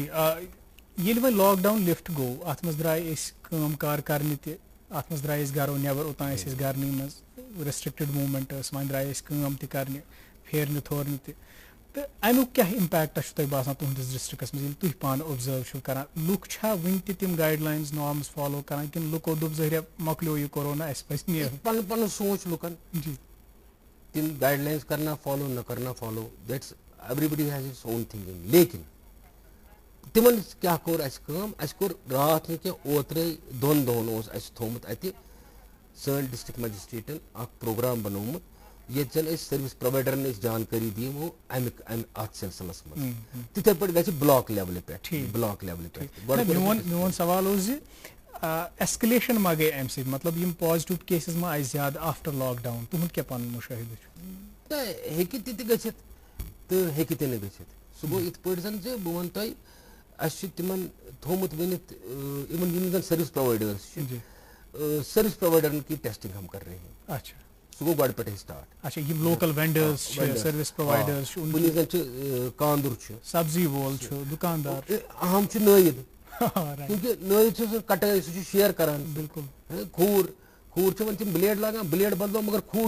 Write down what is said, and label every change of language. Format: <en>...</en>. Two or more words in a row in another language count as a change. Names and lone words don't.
<ks>ییٚلہِ وۄنۍ</ks> <en>lockdown lift</en> <ks>گوٚو اَتھ منٛز درٛاے أسۍ کٲم کار کرنہِ تہِ اَتھ منٛز درٛاے أسۍ گرو نٮ۪بر اوٚتانۍ ٲسۍ أسۍ گرنٕے منٛز</ks> <en>restricted movement</en> <ks>ٲس وۄنۍ درٛاے أسۍ کٲم تہِ کرنہِ پھیرنہِ تھورنہِ تہِ تہٕ اَمیُک کیاہ اِمپیکٹا چھُ تۄہہِ باسان تُہنٛدِس ڈِسٹرکس منٛز ییٚلہِ تُہۍ پانہٕ اوبزٲرو چھِو کران لُکھ چھا وُنہِ تہِ تِم</ks> <en>guidelines norms follow</en> <ks>کران کِنہٕ لُکو دوٚپ ظٲہرا مۄکلیو یہِ کورونا اَسہِ پَزِ نیرُن. پَنُن پَنُن سونٛچ لُکن جی تِم</ks> <en>guidelines</en> <ks>کرنا فالو نہ کرنا فالو</ks> <en>that's every has its own thinking</en> <ks>لیکِن تِمن کیاہ کوٚر اَسہِ کٲم اَسہِ کوٚر راتھ نہٕ کینٛہہ اوترے دۄن دۄہن اوس اَسہِ تھومُت اَتہِ سٲنۍ ڈِسٹرک مجسٹریٹن اکھ پروگرام بنوومُت ییٚتہِ زن أسۍ سٔروِس پرووایڈرن أسۍ جانکٲری دِمو امہِ اتھ سلسلس منٛز تِتھے پٲٹھۍ گژھِ بلاک لیولہِ پٮ۪ٹھ بلاک لیولہِ پٮ۪ٹھ. میون سوال اوس زِ ایسکلیشن ما گٔے امہِ سۭتۍ مطلب یِم</ks> <en>positive cases</en> <ks>ما آیہِ زیادٕ</ks> <en>after lockdown</en> <ks>تُہُنٛد کیاہ پنُن مُشٲہِدٕ چھُ؟ ہیٚکہِ تہِ تہِ گٔژھِتھ تہٕ ہیٚکہِ تہِ نہٕ گٔژھِتھ سُہ گوٚو یِتھ پٲٹھۍ زن زِ بہٕ وَنہٕ تۄہہِ اَسہِ چھُ تِمن تھومُت ؤنِتھ یِم زن سٔروِس پرووایڈٲرٕس چھِ سٔروِس پرووایڈرن</ks> <ur>کی ٹیسٹنگ ہم کر رہے ہیں.</ur> <ks>اچھا سُہ گوٚو گۄڈٕ پٮ۪ٹھٕے سٹارٹ. اچھا یِم لوکل وینڈٲرٕس چھِ سٔروِس پرووایڈٲرٕس چھِ کُنہِ زن چھُ کاندُر چھُ سبزی وول چھُ دُکاندار اہم چھُ نٲیِد کیونکہِ نٲیِد چھُ سُہ کٹٲے سُہ چھُ شیر کران بِلکُل کھوٗر چھِ وۄنۍ تِم بلیڈ لاگان بلیڈ بدلو مگر کھوٗر</ks>